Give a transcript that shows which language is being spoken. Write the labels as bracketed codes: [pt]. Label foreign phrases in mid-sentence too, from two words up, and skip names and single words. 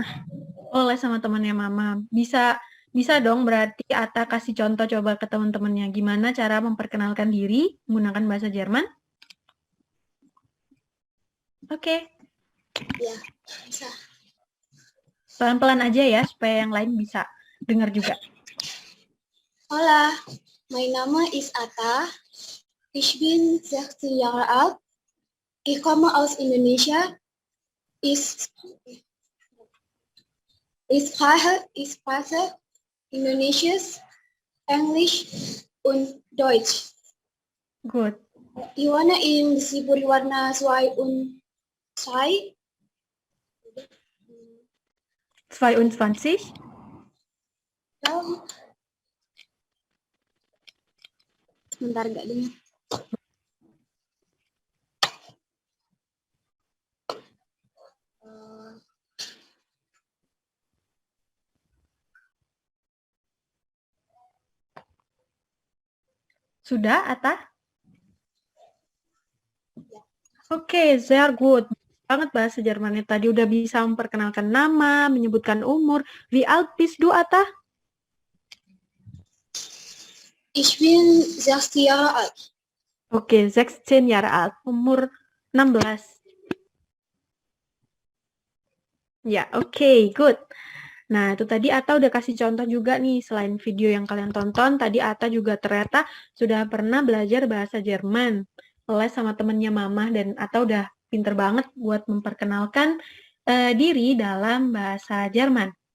[id] Oh, les sama temannya Mama. Bisa dong berarti Ata kasih contoh coba ke teman-temannya. Gimana cara memperkenalkan diri menggunakan bahasa Jerman? Oke. Ya, bisa. Pelan-pelan aja ya, supaya yang lain bisa dengar juga. [en] Hola, my name is Ata. [de] Ich bin 16 Jahre alt. Ich komme aus Indonesia. Ich spreche Indonesisch, Englisch und Deutsch. [en] Good. [de] Ich wohne in Siburiwarna 2 und 2. 22. Ja. [id] Sebentar, nggak dengar. Sudah, Ata? Oke, [de] sehr gut. [id] Banget bahasa Jermannya tadi udah bisa memperkenalkan nama, menyebutkan umur. [de] Wie alt bist du, Ata? Ich bin 16 Jahre alt. Oke, 16 Jahre alt. [id] Umur 16. Ya, oke, good. Nah, itu tadi Ata udah kasih contoh juga nih, selain video yang kalian tonton, tadi Ata juga ternyata sudah pernah belajar bahasa Jerman, les sama temennya Mama, dan Ata udah pinter banget buat memperkenalkan diri dalam bahasa Jerman.